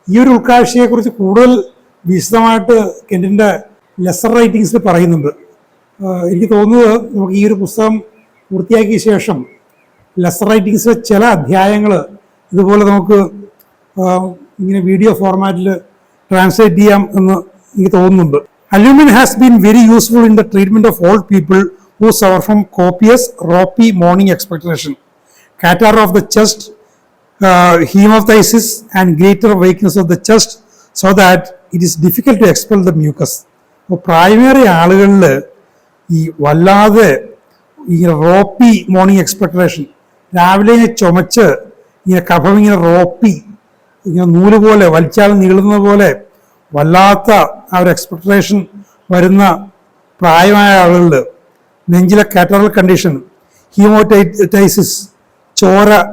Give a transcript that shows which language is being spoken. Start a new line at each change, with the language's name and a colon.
Malayalam: ഈ ഒരു ഉൾക്കാഴ്ചയെക്കുറിച്ച് കൂടുതൽ വിശദമായിട്ട് കെൻറ്റിൻ്റെ ലെസർ റൈറ്റിങ്സിൽ പറയുന്നുണ്ട്. എനിക്ക് തോന്നുന്നത് നമുക്ക് ഈ ഒരു പുസ്തകം പൂർത്തിയാക്കിയ ശേഷം ലെസർ റൈറ്റിങ്സിലെ ചില അധ്യായങ്ങൾ ഇതുപോലെ നമുക്ക് ഇങ്ങനെ വീഡിയോ ഫോർമാറ്റിൽ ട്രാൻസ്ലേറ്റ് ചെയ്യാം എന്ന് എനിക്ക് തോന്നുന്നുണ്ട്.
English: Alumin has been very useful in the treatment of old people who suffer from copious, ropey morning expectoration, catarrh of the chest, hemoptysis, and greater weakness of the chest, so that it is difficult to expel the mucus.
Malayalam: അപ്പോൾ പ്രായമേറിയ ആളുകളിൽ ഈ വല്ലാതെ ഇങ്ങനെ റോപ്പി morning എക്സ്പെക്ടറേഷൻ, രാവിലെ ഇങ്ങനെ ചുമച്ച് ഇങ്ങനെ കഫം ഇങ്ങനെ റോപ്പി ഇങ്ങനെ നൂല് പോലെ വലിച്ചാൽ നീളുന്ന പോലെ വല്ലാത്ത ആ ഒരു എക്സ്പെക്ടറേഷൻ വരുന്ന പ്രായമായ ആളുകളിൽ നെഞ്ചിലെ കാറ്ററൽ കണ്ടീഷൻ, ഹീമോറ്റൈസിസ്, ചോര